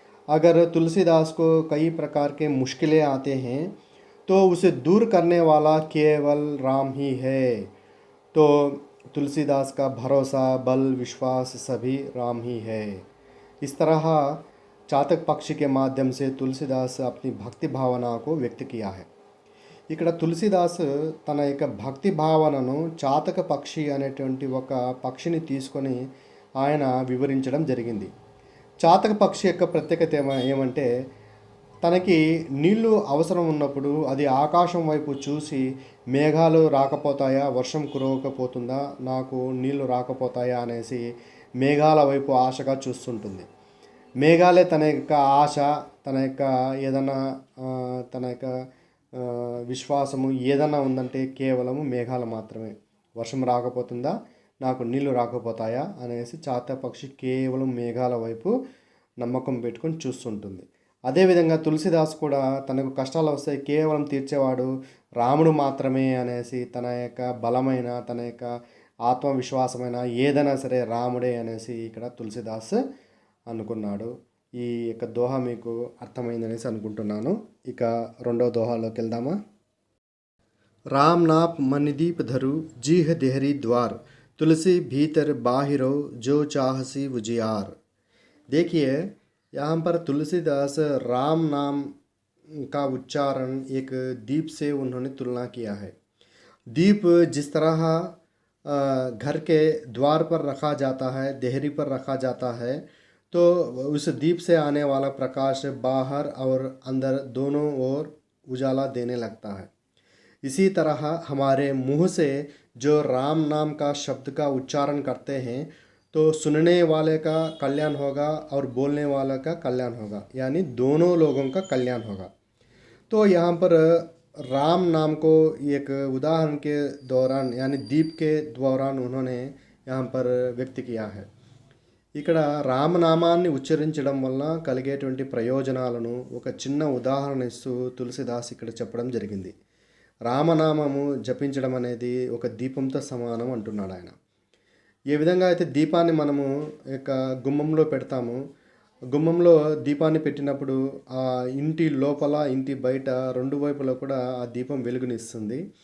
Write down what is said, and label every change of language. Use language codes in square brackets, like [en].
[hi] अगर तुलसीदास को कई प्रकार के मुश्किलें आते हैं तो उसे दूर करने वाला केवल राम ही है। तो तुलसीदास का भरोसा, बल, विश्वास सभी राम ही है। इस तरह चातक पक्षी के माध्यम से तुलसीदास अपनी भक्ति भावना को व्यक्त किया है। [te] ఇక్కడ తులసిదాస్ తన యొక్క భక్తి భావనను చాతక పక్షి అనేటువంటి ఒక పక్షిని తీసుకొని ఆయన వివరించడం జరిగింది. చాతక పక్షి యొక్క ప్రత్యేకత ఏమంటే తనకి నీళ్లు అవసరం ఉన్నప్పుడు అది ఆకాశం వైపు చూసి మేఘాలు రాకపోతాయా, వర్షం కురవకపోతుందా, నాకు నీళ్లు రాకపోతాయా అనేసి మేఘాల వైపు ఆశగా చూస్తుంటుంది. మేఘాలే తన యొక్క ఆశ, తన యొక్క ఏదైనా తన యొక్క విశ్వాసము ఏదైనా ఉందంటే కేవలము మేఘాలు మాత్రమే. వర్షం రాకపోతుందా, నాకు నీళ్లు రాకపోతాయా అనేసి చాతక పక్షి కేవలం మేఘాల వైపు నమ్మకం పెట్టుకొని చూస్తుంటుంది. అదేవిధంగా తులసిదాస్ కూడా తనకు కష్టాలు వస్తే కేవలం తీర్చేవాడు రాముడు మాత్రమే అనేసి తన యొక్క బలమైన, తన యొక్క ఆత్మవిశ్వాసమైన ఏదైనా సరే రాముడే అనేసి ఇక్కడ తులసిదాస్ అనుకున్నాడు. ఈ యొక్క దోహ మీకు అర్థమైందనేసి అనుకుంటున్నాను. ఇక రెండవ దోహాలోకి వెళ్దామా. [hi] राम नाप मनिदीप धरु, जीह देहरी द्वार, तुलसी भीतर बाहिरो, जो चाहसी उजियार। देखिए यहाँ पर तुलसीदास राम नाम का उच्चारण एक दीप से उन्होंने तुलना किया है। दीप जिस तरह घर के द्वार पर रखा जाता है, देहरी पर रखा जाता है, तो उस दीप से आने वाला प्रकाश बाहर और अंदर दोनों ओर उजाला देने लगता है। इसी तरह हमारे मुंह से जो राम नाम का शब्द का उच्चारण करते हैं, तो सुनने वाले का कल्याण होगा और बोलने वाले का कल्याण होगा, यानी दोनों लोगों का कल्याण होगा। तो यहाँ पर राम नाम को एक उदाहरण के दौरान यानी दीप के दौरान उन्होंने यहाँ पर व्यक्त किया है। [te] ఇక్కడ రామనామాన్ని ఉచ్చరించడం వలన కలిగేటువంటి ప్రయోజనాలను ఒక చిన్న ఉదాహరణ ఇస్తూ తులసిదాస్ ఇక్కడ చెప్పడం జరిగింది. రామనామము జపించడం అనేది ఒక దీపంతో సమానం అంటున్నాడు ఆయన. ఏ విధంగా అయితే దీపాన్ని మనము యొక్క గుమ్మంలో పెడతామో, గుమ్మంలో దీపాన్ని పెట్టినప్పుడు ఆ ఇంటి లోపల ఇంటి బయట రెండు వైపులా కూడా ఆ దీపం వెలుగునిస్తుంది.